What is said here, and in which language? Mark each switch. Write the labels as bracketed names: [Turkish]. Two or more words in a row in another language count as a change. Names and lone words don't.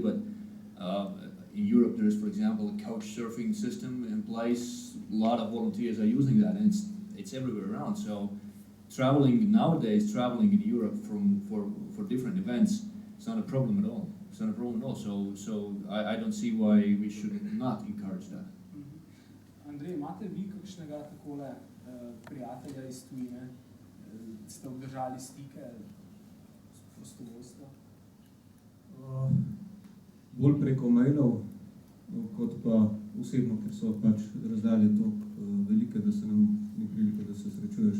[English] But in Europe, there is, for example, a couch surfing system in place. A lot of volunteers are using that, and it's everywhere around. So traveling nowadays, traveling in Europe for different events, it's not a problem at all. It's not a problem at all. So I don't see why we should not encourage that. [Slovenian] Andrej, imate vi kakšnega takole prijatelja iz tujine? Ste obdržali stike s prostovoljstva? Bolj preko mailov, kot pa osebno, ker so pač razdalje toliko velike, da se nam ni prilika, da se srečuješ.